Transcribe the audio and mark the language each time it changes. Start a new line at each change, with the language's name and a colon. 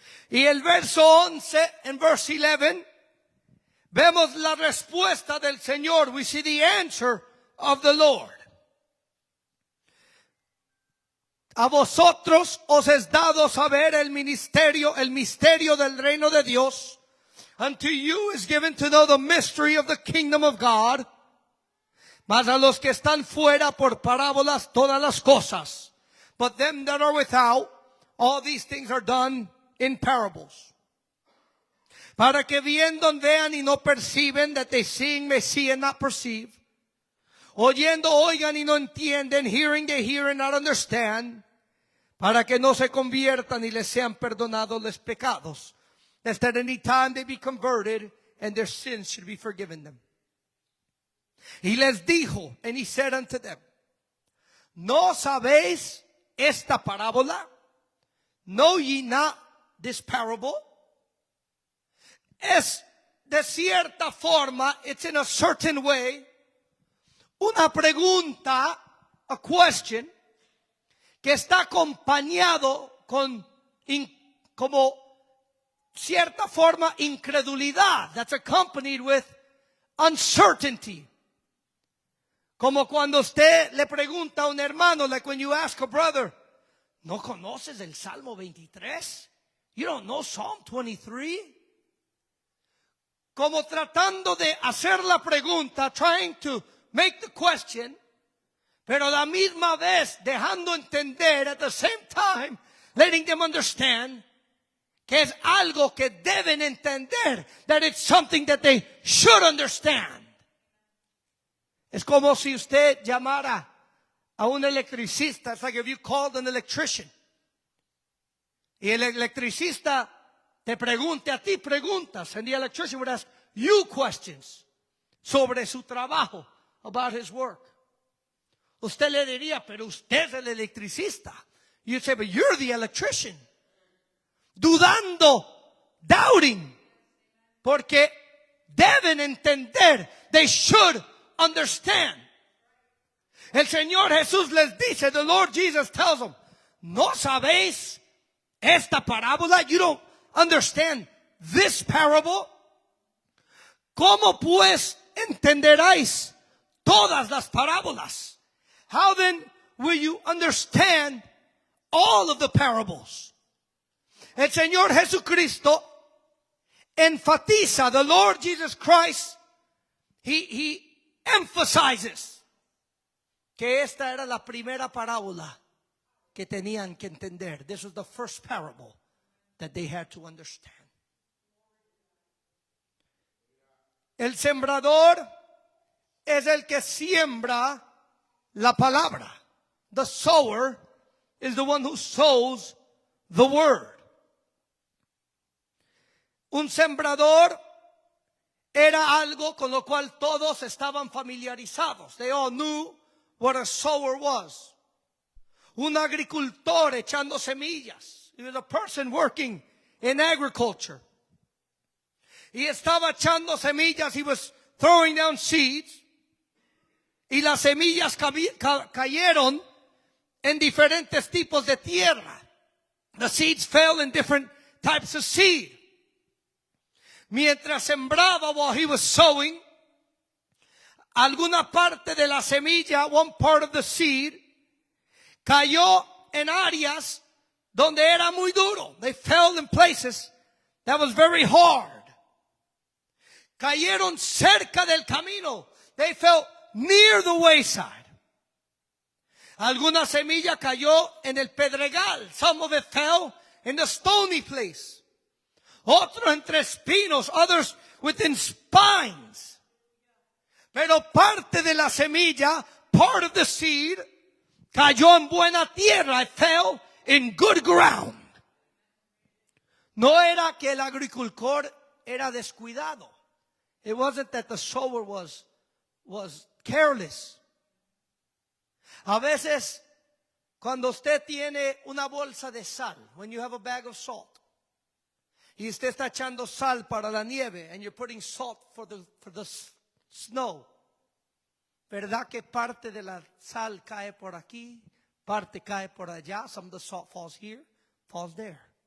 Spanish: Y el verso 11, en verse 11, vemos la respuesta del Señor.
English: We see the answer of the Lord.
Spanish: A vosotros os es dado saber el misterio del reino de Dios.
English: Unto you is given to know the mystery of the kingdom of God.
Spanish: Mas a los que están fuera por parábolas todas las cosas.
English: But them that are without, all these things are done in parables.
Spanish: Para que viendo vean y no perciben,
English: that they seeing may see and not perceive.
Spanish: Oyendo oigan y no entienden,
English: hearing they hear and not understand.
Spanish: Para que no se conviertan y les sean perdonados los pecados.
English: Lest at any time they be converted and their sins should be forgiven them.
Spanish: Y les dijo,
English: and he said unto them,
Spanish: ¿no sabéis esta parábola?
English: Know ye not this parable?
Spanish: Es de cierta forma,
English: it's in a certain way,
Spanish: una pregunta,
English: a question,
Spanish: que está acompañado con como cierta forma incredulidad.
English: That's accompanied with uncertainty.
Spanish: Como cuando usted le pregunta a un hermano,
English: like when you ask a brother,
Spanish: ¿no conoces el Salmo 23?
English: You don't know Psalm 23?
Spanish: Como tratando de hacer la pregunta,
English: trying to make the question,
Spanish: pero a la misma vez dejando entender,
English: at the same time, letting them understand
Spanish: que es algo que deben entender,
English: that it's something that they should understand.
Spanish: Es como si usted llamara a un electricista.
English: It's like if you called an electrician.
Spanish: Y el electricista te pregunte a ti preguntas.
English: And the electrician would ask you questions
Spanish: sobre su trabajo,
English: about his work.
Spanish: Usted le diría, pero usted es el electricista.
English: You'd say, but you're the electrician.
Spanish: Dudando,
English: doubting.
Spanish: Porque deben entender.
English: They should understand.
Spanish: El Señor Jesús les dice,
English: the Lord Jesus tells them,
Spanish: ¿no sabéis esta parábola?
English: You don't understand this parable.
Spanish: ¿Cómo pues entenderáis todas las parábolas?
English: How then will you understand all of the parables?
Spanish: El Señor Jesucristo enfatiza,
English: the Lord Jesus Christ, he emphasizes
Spanish: que esta era la primera parábola que tenían que entender.
English: This was the first parable that they had to understand.
Spanish: El sembrador es el que siembra la palabra.
English: The sower is the one who sows the word.
Spanish: Un sembrador era algo con lo cual todos estaban familiarizados.
English: They all knew what a sower was.
Spanish: Un agricultor echando semillas.
English: He was a person working in agriculture.
Spanish: Y estaba echando semillas.
English: He was throwing down seeds.
Spanish: Y las semillas cayeron en diferentes tipos de tierra.
English: The seeds fell in different types of seed.
Spanish: Mientras sembraba,
English: while he was sowing,
Spanish: alguna parte de la semilla,
English: one part of the seed,
Spanish: cayó en áreas donde era muy duro.
English: They fell in places that was very hard.
Spanish: Cayeron cerca del camino.
English: They fell near the wayside.
Spanish: Alguna semilla cayó en el pedregal.
English: Some of it fell in the stony place.
Spanish: Otro entre espinos,
English: others within spines.
Spanish: Pero parte de la semilla,
English: part of the seed,
Spanish: cayó en buena tierra.
English: It fell in good ground.
Spanish: No era que el agricultor era descuidado.
English: It wasn't that the sower was careless.
Spanish: A veces, cuando usted tiene una bolsa de sal,
English: when you have a bag of salt,
Spanish: y usted está echando sal para la nieve,
English: and you're putting salt for the snow,
Spanish: ¿verdad que parte de la sal cae por aquí, parte cae por allá?
English: Some of the salt falls here, falls there.